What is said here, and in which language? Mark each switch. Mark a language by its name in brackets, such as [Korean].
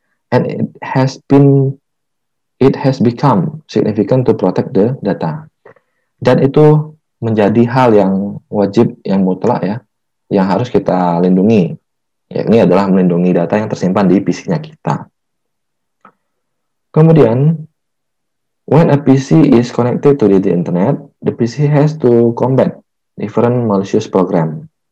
[English] And it has become significant to protect the data. [Indonesian] Dan itu menjadi hal yang wajib, yang mutlak ya, yang harus kita lindungi. Ya, ini adalah melindungi data yang tersimpan di PC-nya kita. [English] Kemudian, when a PC is connected to the internet, the PC has to combat different malicious program.